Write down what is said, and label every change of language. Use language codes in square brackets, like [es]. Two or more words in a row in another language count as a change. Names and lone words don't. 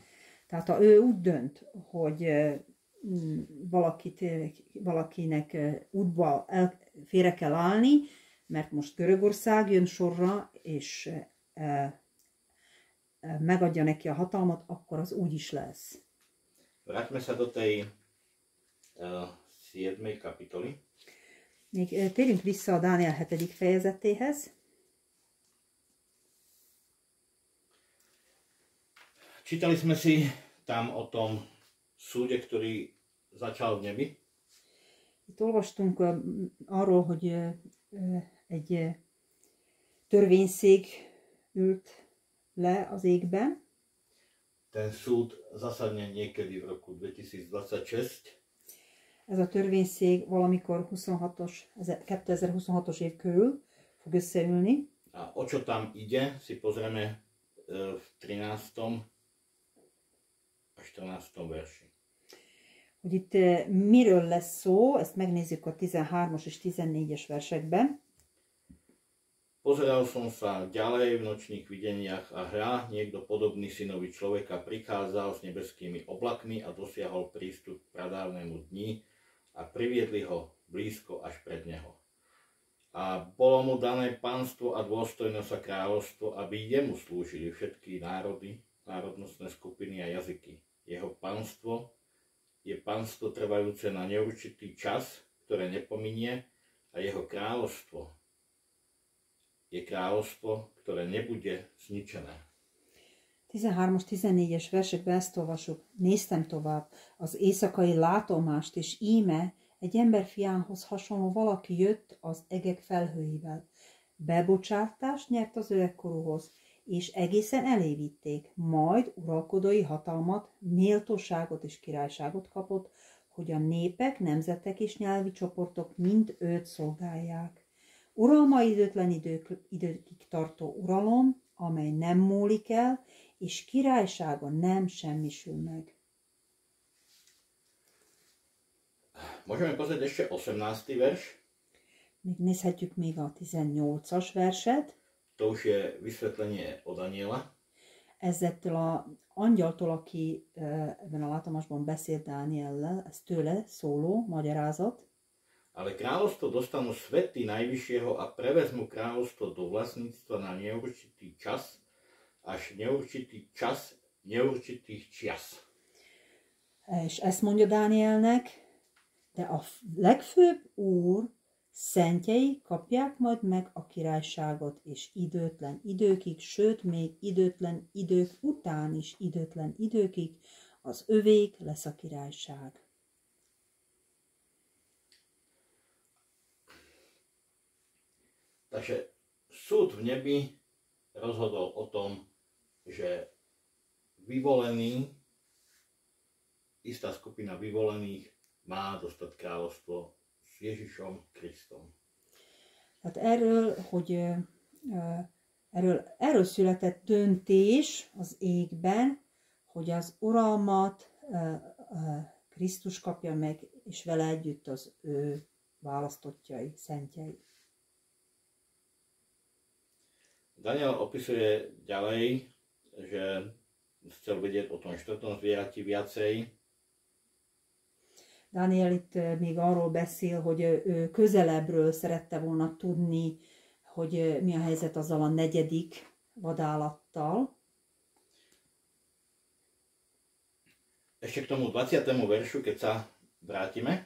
[hu] Tehát ha ő úgy dönt, hogy valakinek útba félre kell állni, mert most Görögország jön sorra, és megadja neki a hatalmat, akkor az úgy is lesz. [sk] Vráťme sa do tej 7. kapitoly. [hu] Még térjünk vissza a Dániel 7. fejezetéhez. [sk] Čítali sme si tam o tom súde, ktorý začal v nebi. [hu] Itt olvastunk arról, hogy egy törvényszék ült le az égben. [sk] Ten súd zasadne niekedy v roku 2026. [hu] Ez a törvényszék valamikor 2026-os év körül fog összeülni. [sk] A o čo tam ide, si pozrieme v 13. a 14. verši. [hu] Hogy itt miről lesz szó, ezt megnézzük a 13-as és 14-es versekben. [sk] Pozeral som sa ďalej v nočných videniach a niekto podobný synovi človeka prichádzal s nebeskými oblakmi a dosiahol prístup k pradávnemu dni a priviedli ho blízko až pred neho. A bolo mu dané pánstvo a dôstojnosť a kráľovstvo, aby jemu slúžili všetky národy, národnostné skupiny a jazyky. Jeho pánstvo je pánstvo trvajúce na neurčitý čas, ktoré nepominie, a jeho kráľovstvo je kráľovstvo, ktoré nebude zničené. [hu] 13-as, 14-es versekben ezt olvasjuk. Néztem tovább az éjszakai látomást, és íme egy emberfiához hasonló valaki jött az egek felhőivel. Bebocsátást nyert az öregkorúhoz, és egészen elévitték, majd uralkodói hatalmat, méltóságot és királyságot kapott, hogy a népek, nemzetek és nyelvi csoportok mind őt szolgálják. Uralma időtlen időkig tartó uralom, amely nem múlik el, és királysága nem semmisül meg. [sk] Môžeme pozrieť ešte 18. verš. [hu] Nézhetjük még a 18-as verset. [sk] To už je vysvetlenie od Daniela. [hu] Ezzettől az angyaltól, aki ebben a látomásban beszélt Dániellel, ez tőle szóló magyarázat. [sk] Ale kráľovstvo dostanú svety Najvyššieho a prevezmú kráľovstvo do vlastníctva na neurčitý čas, až neurčitý čas neurčitých čias. [hu] És ezt mondja Dánielnek, de a legfőbb úr szentjei kapják majd meg a királyságot, és időtlen időkig, sőt még időtlen idők után is időtlen időkig az övék lesz a királyság. [sk] Takže súd v nebi rozhodol o tom, že istá skupina vyvolených má dostať kráľovstvo s Ježišom Kristom. [hu] Tehát erről született döntés az égben, hogy az uralmat Krisztus kapja meg, és vele együtt az ő választottjai, szentjei. [sk] Daniel opisuje ďalej, že chcel vedieť o tom štvrtom zvierati viacej. [hu] Daniel itt még arról beszél, hogy ő közelebbről szerette volna tudni, hogy mi a helyzet azzal a negyedik vadállattal. [sk] Ešte k tomu 20. veršu, keď sa vrátime.